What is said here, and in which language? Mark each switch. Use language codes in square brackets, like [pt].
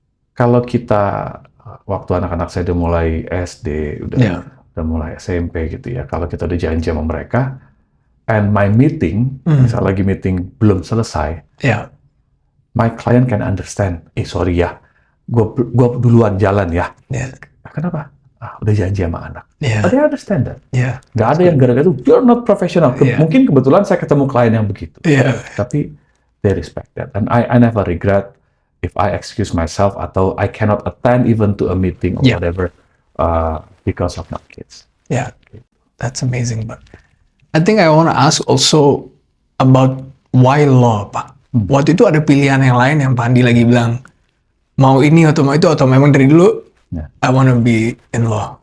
[id] Kalau kita, waktu anak-anak saya udah mulai SD, udah mulai SMP gitu ya, kalau kita udah janji sama mereka, [en] and my meeting, [id] misal lagi meeting belum selesai, [en] my client can understand, [id] sorry ya, gua duluan jalan ya. Kenapa? Udah janji sama anak. [en] But they understand that. [id] Nggak ada yang gara-gara itu, [en] you're not professional. [id] Mungkin kebetulan saya ketemu klien yang begitu. [en] Tapi they respect that. And I never regret if I excuse myself atau I cannot attend even to a meeting or whatever because of my kids. That's amazing, Pak. I think I want to ask also about why law, Pak. [id] Waktu itu ada pilihan yang lain yang Pak Andi lagi bilang, mau ini atau mau itu, atau memang dari dulu, [en] I want to be in law.